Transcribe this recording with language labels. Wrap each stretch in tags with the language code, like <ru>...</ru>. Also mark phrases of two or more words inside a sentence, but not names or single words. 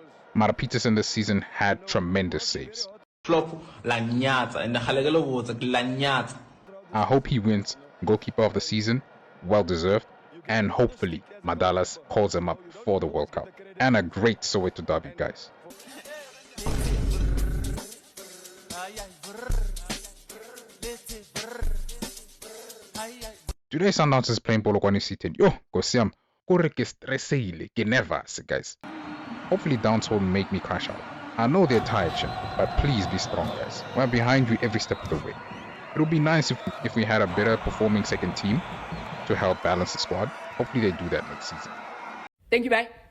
<en>Mara Peterson this season had tremendous saves. I hope he wins Goalkeeper of the Season, well deserved, and hopefully Madalas calls him up for the World Cup. And a great Soweto Derby, guys. Today Sundowns is playing Polokwane City.</en> <st>Yo, Gosiam, kore ke stressile, ke nervous, guys.</st> <en>Hopefully Downs won't make me crash out. I know they're tired, but please be strong, guys. We're behind you every step of the way. It would be nice if we had a better performing second team to help balance the squad. Hopefully they do that next season. Thank you, bye.</en>